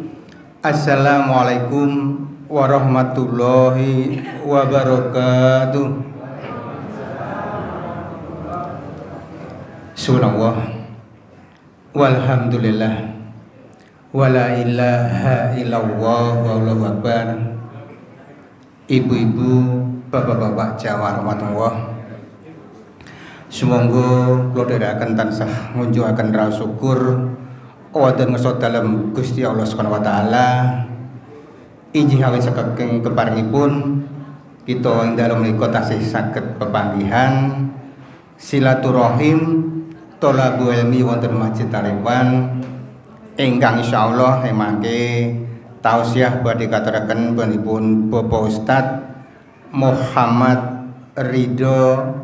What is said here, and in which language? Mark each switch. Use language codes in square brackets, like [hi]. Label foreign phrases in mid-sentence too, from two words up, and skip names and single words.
[ar] السلام عليكم ورحمة الله وبركاته. سبحان الله والحمد لله ولا إله إلا الله والله أكبر. [id] Ibu-ibu, bapak-bapak Jawa rahmatullah. [jv] Sumangga kula dherekaken tansah ngunjukaken rasa syukur wonten ngesot dalem Gusti [ar] الله سبحانه وتعالى. [jv] Injih awit saking keparingipun kita ing dalem menika tasih saged pepanggihan silaturahim [ar] طلب العلم [jv] wonten Masjid Tariwan ingkang insyaallah mangke tausiah badhe katuraken panjenenganipun Bapak Ustadz Muhammad Ridho